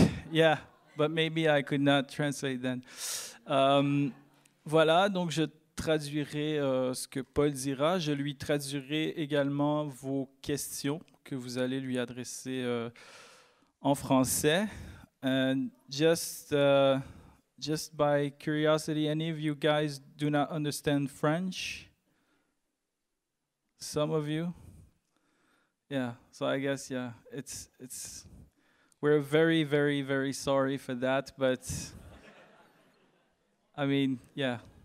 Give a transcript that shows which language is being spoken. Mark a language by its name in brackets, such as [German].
[English] Yeah, but maybe I could not translate then. [French] Voilà, donc je traduirai ce que Paul dira. Je lui traduirai également vos questions que vous allez lui adresser en français. [English] And just by curiosity, any of you guys do not understand French? Some of you? Yeah, so I guess, yeah, it's we're very, very, very sorry for that, but I mean, yeah.